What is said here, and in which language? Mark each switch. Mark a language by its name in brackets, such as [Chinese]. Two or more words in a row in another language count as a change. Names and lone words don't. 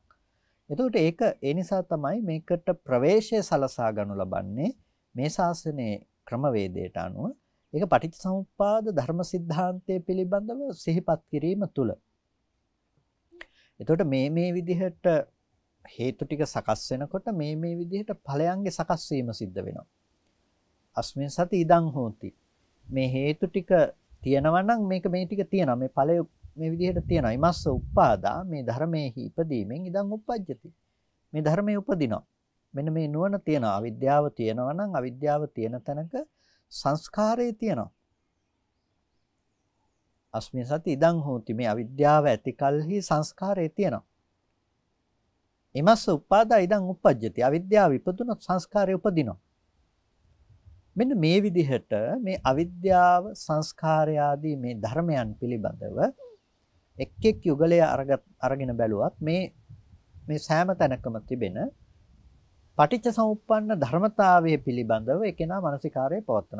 [Sinhala] එතකොට ඒක ඒ නිසා තමයි මේකට ප්‍රවේශය සලසා ගනු ලබන්නේ මේ ශාසනයේ ක්‍රමවේදයට අනුව. ඒක පටිච්චසමුප්පාද ධර්ම સિદ્ધාන්තය පිළිබඳව සිහිපත් කිරීම තුළ. එතකොට මේ විදිහට හේතු ටික සකස් වෙනකොට මේ විදිහට ඵලයන්ගේ සකස් වීම සිද්ධ වෙනවා. [Pali] අස්මින් සති ඉදං හෝති. [Sinhala] මේ හේතු ටික තියෙනවා නම් මේක මේ ටික තියෙනවා. මේ ඵලය මේ විදිහට තියෙනවා. [Pali] ඉමස්ස උප්පාදා [Sinhala] මේ ධර්මයේහි ඉපදීමෙන් [Pali] ඉදං උප්පජ්ජති. [Sinhala] මේ ධර්මයේ උපදිනවා. මෙන්න මේ නුවණ තියෙනවා. අවිද්‍යාව තියෙනවා නම් අවිද්‍යාව තියෙන තැනක සංස්කාරය තියෙනවා. [Pali] අස්මින් සති ඉදං හෝති. [Sinhala] මේ අවිද්‍යාව ඇති කලෙහි සංස්කාරය තියෙනවා. [Pali] ඉමස්ස උප්පාදා ඉදං උප්පජ්ජති. [Sinhala] අවිද්‍යාව ඉපදුනොත් සංස්කාරය උපදිනවා. මෙන්න මේ විදිහට මේ අවිද්‍යාව සංස්කාරය ආදී මේ ධර්මයන් පිළිබඳව එක් එක් යුගලයේ අරගෙන බැලුවත් මේ සෑම තැනකම තිබෙන පටිච්චසමුප්පන්න ධර්මතාවය පිළිබඳව එකේනා මානසිකාරයේ පවත්වන.